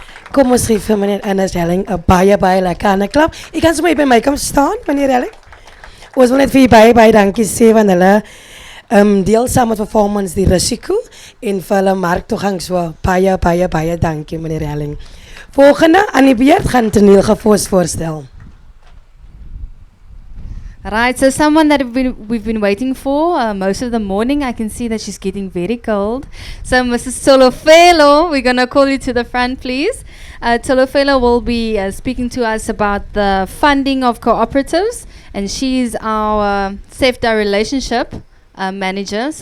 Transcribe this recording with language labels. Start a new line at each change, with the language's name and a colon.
Afrikaans: Kom ons geef vir meneer Ernest Helling 'n baie lekker klap. Ek kan sommer by my kom staan, meneer Helling. Ons wil net vir u baie dankie sê van hulle deel saam met Forfarmers die risiko en vir hulle marktoegang, so baie dankie meneer Helling. Volgende aan die beurt gaan Toneel Gevos voorstel.
English: Right, so someone that we've been waiting for most of the morning. I can see that she's getting very cold. So Mrs. Tolofelo, we're going to call you to the front, please. Tolofelo will be speaking to us about the funding of cooperatives, and she's our SEFTA relationship manager.